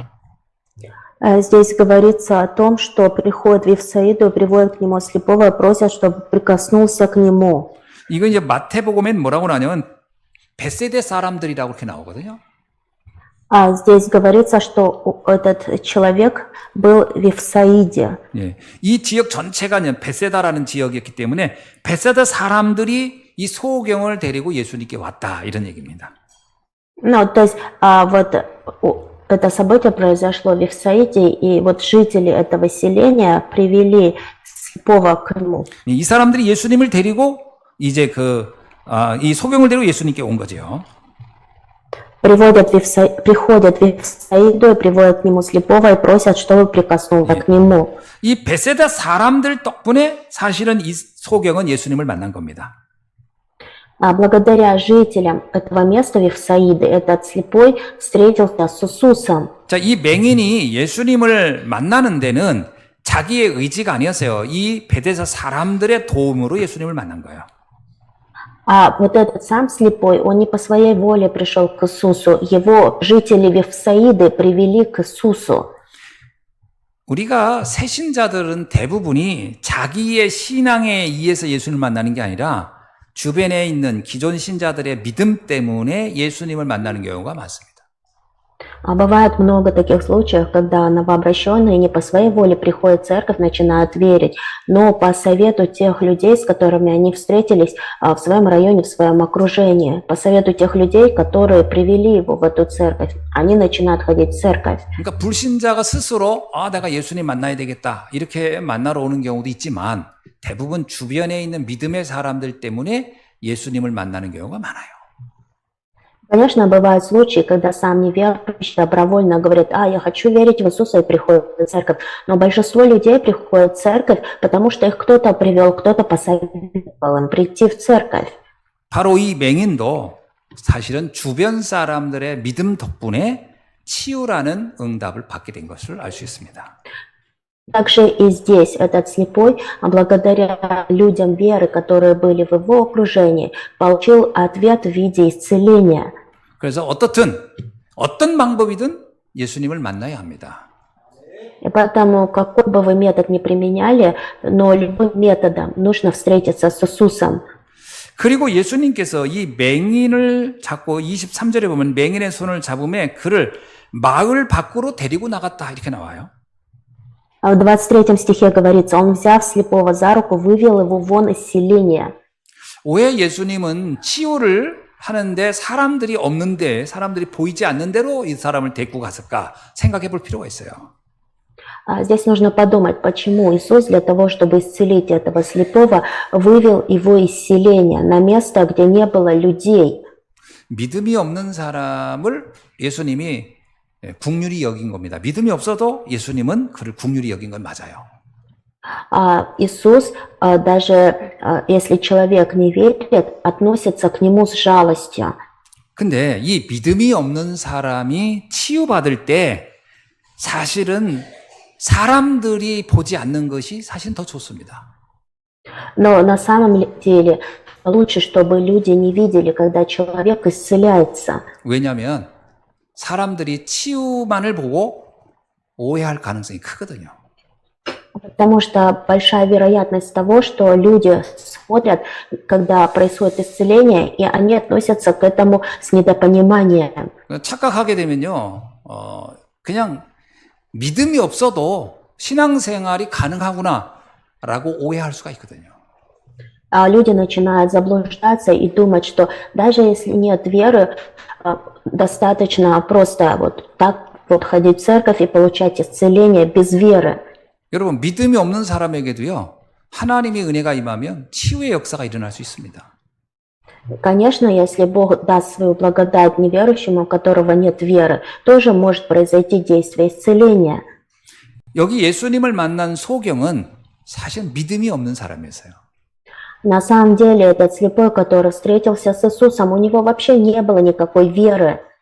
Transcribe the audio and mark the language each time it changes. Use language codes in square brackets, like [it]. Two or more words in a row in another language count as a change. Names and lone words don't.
[ru] Здесь говорится о том, что приходят в Вифсаиду, приводят к нему слепого и просят, чтобы прикоснулся к нему. [ko] 이거 이제 마태복음엔 뭐라고 나냐면 베세데 사람들이라고 이렇게 나오거든요. [ru] Здесь говорится, что этот человек был в Вифсаиде. [ko] 예, 이 지역 전체가 베세다라는 지역이었기 때문에 베세다 사람들이 이 소경을 데리고 예수님께 왔다 이런 얘기입니다. [ru] Ну, то есть, вот это событие произошло в Вифсаиде, и вот жители этого селения привели слепого к нему. [ko] 이 사람들이 예수님을 데리고 이제 이 소경을 데리고 예수님께 온 거죠. [ru] Приходят в Вифсаиду и приводят к нему слепого и просят, чтобы прикоснулся к нему. [ko] 이 베세다 사람들 덕분에 사실은 이 소경은 예수님을 만난 겁니다. [ru] Благодаря жителям этого места Вифсаиды этот слепой встретился с Иисусом. [ko] 자, 이 맹인이 예수님을 만나는 데는 자기의 의지가 아니었어요. 이 베데사 사람들의 도움으로 예수님을 만난 거예요. [ru] Вот этот сам слепой, он не по своей воле пришел к Иисусу. Его жители Вифсаиды привели к Иисусу. [ko] 우리가 새신자들은 대부분이 자기의 신앙에 의해서 예수님을 만나는 게 아니라 주변에 있는 기존 신자들의 믿음 때문에 예수님을 만나는 경우가 많습니다. [ru] Бывает много таких случаев, когда новообращенные не по своей воле приходят в церковь, начинают верить, но по совету тех людей, с которыми они встретились в своем районе, в своем окружении, по совету тех людей, которые привели его в эту церковь, они начинают ходить в церковь. [ko] 그러니까 불신자가 스스로 내가 예수님 만나야 되겠다 이렇게 만나러 오는 경우도 있지만 대부분 주변에 있는 믿음의 사람들 때문에 예수님을 만나는 경우가 많아요. [ru] Конечно, бывают случаи, когда сам неверующий добровольно говорит, я хочу верить в Иисуса и приходит в церковь. Но большинство людей приходят в церковь, потому что их кто-то привел, кто-то посоветовал им прийти в церковь. [ko] 바로 이 맹인도 사실은 주변 사람들의 믿음 덕분에 치유라는 응답을 받게 된 것을 알 수 있습니다. [ru] Также и здесь этот слепой, благодаря людям веры, которые были в его окружении, получил ответ в виде исцеления. [ko] 그래서 어떤 방법이든 예수님을 만나야 합니다. [ru] И поэтому, какой бы вы метод ни применяли, но любым методом нужно встретиться с Иисусом. [ko] 그리고 예수님께서 이 맹인을 잡고 23절에 보면 맹인의 손을 잡음에 그를 마을 밖으로 데리고 나갔다 이렇게 나와요. [ru] В 23 стихе говорится, он, взяв слепого за руку, вывел его вон из селения. [ko] 왜 예수님은 치유를 하는데 사람들이 없는데 사람들이 보이지 않는 대로 이 사람을 데리고 갔을까 생각해 볼 필요가 있어요. [ru] Здесь нужно подумать, почему Иисус для того, чтобы исцелить этого слепого, вывел его из селения на место, где не было людей. [ko] 믿음이 없는 사람을 예수님이 국률이 여긴 겁니다. 믿음이 없어도 예수님은 그를 국률이 여긴 건 맞아요. [ru] Иисус, даже если человек не верит, относится к нему с жалостью. [ko] 근데 이 믿음이 없는 사람이 치유받을 때 사실은 사람들이 보지 않는 것이 사실 더 좋습니다. [ru] Но на самом деле лучше, чтобы люди не видели, когда человек исцеляется. [ko] 왜냐하면 사람들이 치유만을 보고 오해할 가능성이 크거든요. [ru] Потому что большая вероятность того, что люди смотрят, когда происходит исцеление, и они относятся к этому с недопониманием. [ko] 착각하게 되면요, 그냥 믿음이 없어도 신앙생활이 가능하구나라고 오해할 수가 있거든요. [ru] Люди начинают заблуждаться и думать, что даже если нет веры, достаточно просто вот так вот ходить в церковь и получать исцеление без веры. [ko] 여러분, 믿음이 없는 사람에게도요, 하나님의 은혜가 임하면 치유의 역사가 일어날 수 있습니다. [ru] Конечно, если Бог даст свою благодать неверующему, у которого нет веры, тоже может произойти действие исцеления. [ko] 여기 예수님을 만난 소경은 사실 믿음이 없는 사람이었어요. [ru] На самом деле, этот слепой, который встретился с Иисусом, у него вообще не было никакой веры.